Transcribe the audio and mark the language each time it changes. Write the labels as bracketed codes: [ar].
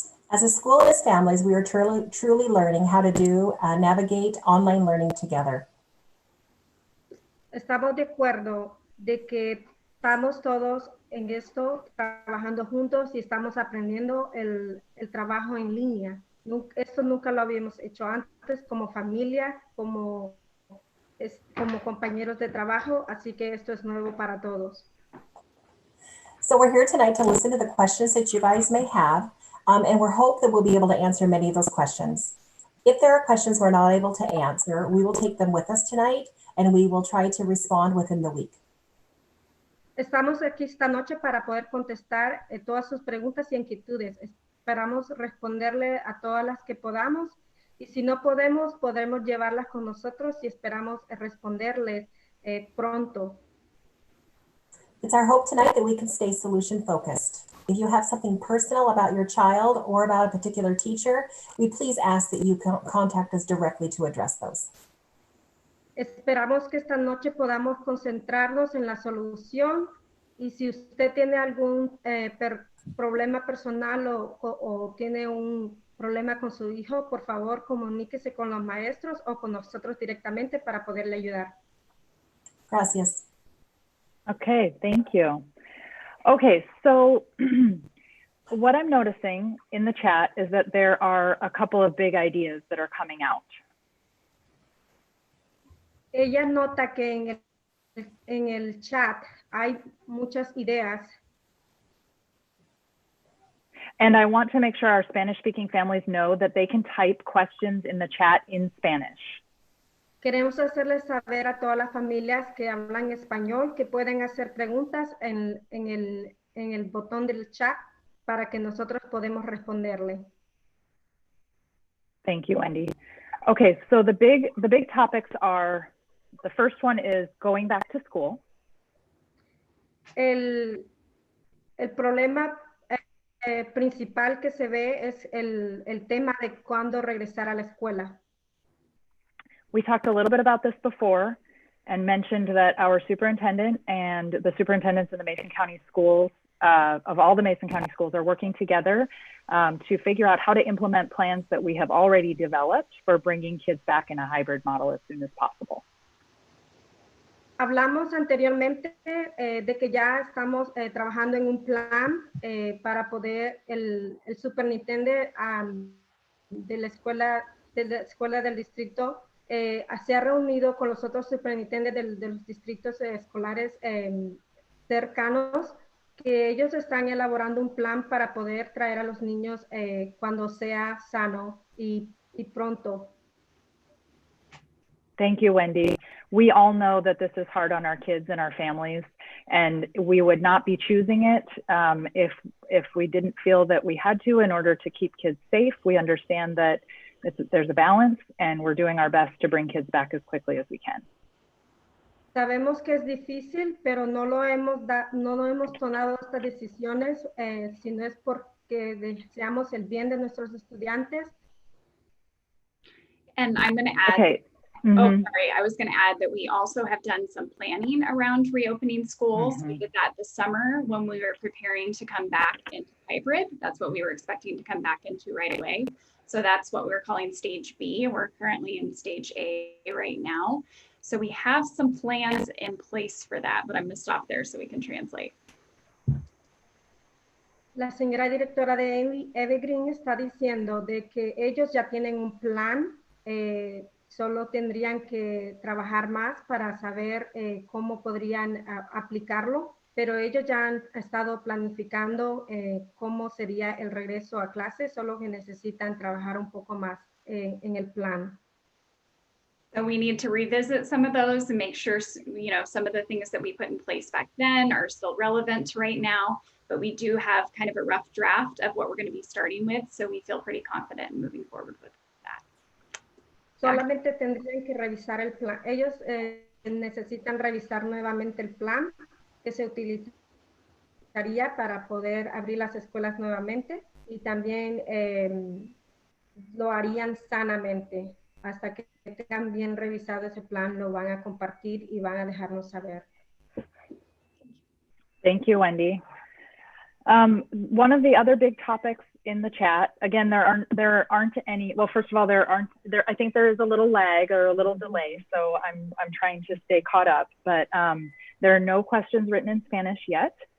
[en] As a school and as families, we are truly learning how to navigate online learning together. [es] Estamos de acuerdo de que estamos todos en esto, trabajando juntos y estamos aprendiendo el trabajo en línea. Esto nunca lo habíamos hecho antes como familia, como compañeros de trabajo, así que esto es nuevo para todos. [en] So we're here tonight to listen to the questions that you guys may have, and we hope that we'll be able to answer many of those questions. If there are questions we're not able to answer, we will take them with us tonight, and we will try to respond within the week. [es] Estamos aquí esta noche para poder contestar todas sus preguntas y inquietudes. Esperamos responderle a todas las que podamos, y si no podemos, podremos llevarlas con nosotros y esperamos responderles pronto. [en] It's our hope tonight that we can stay solution focused. If you have something personal about your child or about a particular teacher, we please ask that you contact us directly to address those. [es] Esperamos que esta noche podamos concentrarnos en la solución, y si usted tiene algún problema personal o tiene un problema con su hijo, por favor comuníquese con los maestros o con nosotros directamente para poderle ayudar. Gracias. [en] Okay, thank you. Okay, so what I'm noticing in the chat is that there are a couple of big ideas that are coming out. [es] Ella nota que en el chat hay muchas ideas. [en] And I want to make sure our Spanish-speaking families know that they can type questions in the chat in Spanish. [es] Queremos hacerles saber a todas las familias que hablan español que pueden hacer preguntas en el botón del chat para que nosotros podamos responderle. [en] Thank you, Wendy. Okay, so the big topics are, the first one is going back to school. [es] El problema principal que se ve es el tema de cuándo regresar a la escuela. [en] We talked a little bit about this before and mentioned that our superintendent and the superintendents in the Mason County schools of all the Mason County schools are working together to figure out how to implement plans that we have already developed for bringing kids back in a hybrid model as soon as possible. [es] Hablamos anteriormente de que ya estamos trabajando en un plan para poder el superintendente de la escuela del distrito se ha reunido con los otros superintendentes de los distritos escolares cercanos, que ellos están elaborando un plan para poder traer a los niños cuando sea sano y pronto. [en] Thank you, Wendy. We all know that this is hard on our kids and our families, and we would not be choosing it if we didn't feel that we had to in order to keep kids safe. We understand that there's a balance, and we're doing our best to bring kids back as quickly as we can. [es] Sabemos que es difícil, pero no hemos tomado estas decisiones si no es porque deseamos el bien de nuestros estudiantes. [en] And I'm going to add, okay. Oh, sorry. I was going to add that we also have done some planning around reopening schools. We did that this summer when we were preparing to come back into hybrid. That's what we were expecting to come back into right away. So that's what we're calling stage B. We're currently in stage A right now. So we have some plans in place for that, but I'm going to stop there so we can translate. [es] La señora directora de Evergreen está diciendo de que ellos ya tienen un plan, solo tendrían que trabajar más para saber cómo podrían aplicarlo, pero ellos ya han estado planificando cómo sería el regreso a clase, solo que necesitan trabajar un poco más en el plan. [en] So we need to revisit some of those and make sure, you know, some of the things that we put in place back then are still relevant right now, but we do have kind of a rough draft of what we're going to be starting with, so we feel pretty confident in moving forward with that. [es] Solamente tendrían que revisar el plan. Ellos necesitan revisar nuevamente el plan que se utilizaría para poder abrir las escuelas nuevamente, y también lo harían sanamente. Hasta que tengan bien revisado ese plan, lo van a compartir y van a dejarnos saber. [en] Thank you, Wendy. One of the other big topics in the chat, again, there aren't any, well, first of all, I think there is a little lag or a little delay, so I'm trying to stay caught up, but there are no questions written in Spanish yet.